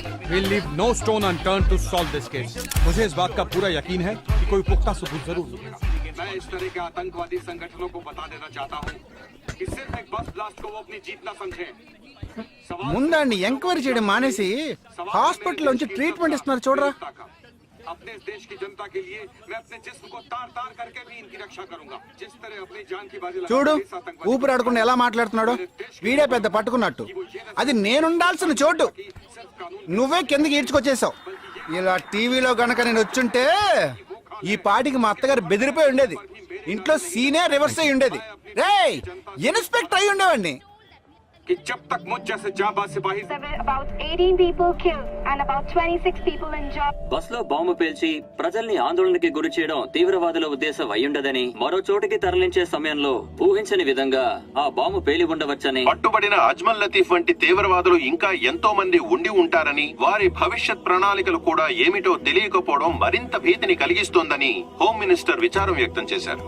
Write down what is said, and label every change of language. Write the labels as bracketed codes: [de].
[en] We'll leave no stone unturned to solve this case. [hi] मुझे इस बात का पूरा यकीन है कि कोई पुख्ता सबूत जरूर मिलेगा। मैं इस तरह के आतंकवादी संगठनों को बता देना चाहता हूँ कि सिर्फ एक बस ब्लास्ट को वो अपनी जीत ना समझें। [te] ముందండి ఎంక్వైరీ చేయడం మానేసి హాస్పిటల్ నుంచి ట్రీట్మెంట్ ఇస్తున్నారు చూడరా. [hi] अपने इस देश की जनता के लिए मैं अपने जिस्म को तार तार करके भी इनकी रक्षा करूंगा। जिस तरह अपनी जान की बाजी [te] చూడు ఊపిరాడకుండా ఎలా మాట్లాడుతున్నాడో. వీడే పెద్ద పట్టుకున్నట్టు. అది నేనుండాల్సిన చోటు నువ్వే కిందకి ఈడ్చుకొచ్చేసావు. ఇలా టీవీలో గనక నేను వచ్చుంటే ఈ పాటికి మా అత్తగారు బెదిరిపోయి ఉండేది. ఇంట్లో సీనే రివర్స్ అయి ఉండేది. రేయ్ ఇన్స్పెక్టర్ అయి ఉండేవాడిని. [hi] कि जब तक मुझ जैसे जाबाज सिपाही [en] About 18 people killed and about 26 people injured. [te] Bus లో బాంబు పేల్చి ప్రజల్ని ఆందోళనకి గురి చేయడం తీవ్రవాదుల ఉద్దేశం అయ్యుండదని, మరో చోటికి తరలించే సమయంలో ఊహించని విధంగా ఆ బాంబు పేలి ఉండవచ్చని, పట్టుబడిన అజ్మల్ లతీఫ్ వంటి తీవ్రవాదులు ఇంకా ఎంతో మంది ఉండి ఉంటారని, వారి భవిష్యత్ ప్రణాళికలు కూడా ఏమిటో తెలియకపోవడం మరింత భీతిని కలిగిస్తోందని హోమ్ మినిస్టర్ విచారం వ్యక్తం చేశారు.